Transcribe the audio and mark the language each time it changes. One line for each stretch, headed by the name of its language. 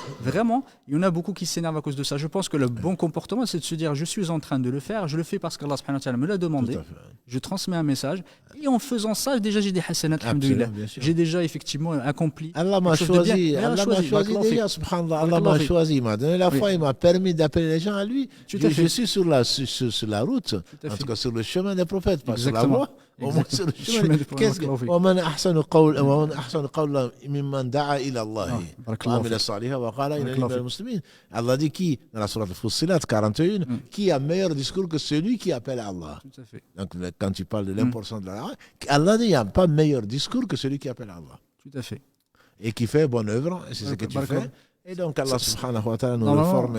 French: Vraiment, il y en a beaucoup qui s'énervent à cause de ça. Je pense que le bon comportement, c'est de se dire, je suis en train de le faire, je le fais parce qu'Allah subhanahu wa ta'ala me l'a demandé, je transmets un message, et en faisant ça, déjà j'ai des hasanat, alhamdoulilah. J'ai déjà effectivement accompli. Allah m'a choisi, déjà, subhanallah, Allah m'a choisi, il m'a donné la foi, il m'a permis d'appeler les gens à lui. Je suis sur la route, en tout cas sur le chemin des prophètes, pas sur la voie. Au moins sur le chemin des prophètes.
Arabic: ومن أحسن قولا ممن دعا إلى الله وعمل صالحا وقال إنني من المسلمين.
French: Allah dit qui dans la sourate Fussilat 41, qui a meilleur discours que celui qui appelle Allah. Donc quand tu parles de l'importance de Allah, Allah dit il n'y a pas meilleur discours que celui qui appelle Allah. Tout à fait. Et qui fait bonne œuvre, et c'est ce que tu fais. Et donc Allah subhanahu wa ta'ala nous réforme.